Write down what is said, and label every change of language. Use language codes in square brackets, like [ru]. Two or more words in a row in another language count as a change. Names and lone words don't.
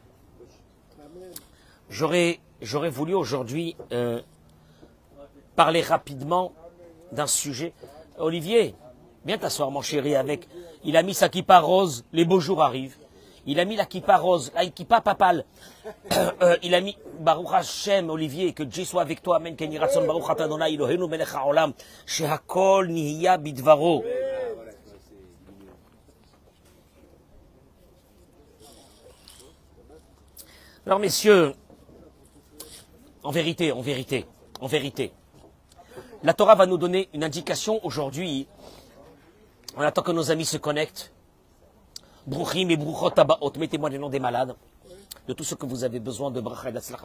[fr] J'aurais voulu aujourd'hui parler rapidement d'un sujet. Olivier, viens t'asseoir mon chéri avec. Il a mis sa kippa rose, les beaux jours arrivent. Il a mis la kippa rose, la kippa papale. Il a mis [he] ברוך השם, Olivier, [fr] que Dieu soit avec toi, [he] Amen, כן יהי רצון ברוך אתה אדוני, אלוהינו מלך העולם, שהכל נהיה בדברו. [fr] Alors messieurs, en vérité, la Torah va nous donner une indication aujourd'hui. On attend que nos amis se connectent. Bruchim et [he] ברוכות הבאות, [fr] mettez-moi les noms des malades, de tous ceux que vous avez besoin de Bracha et d'Atzlacha.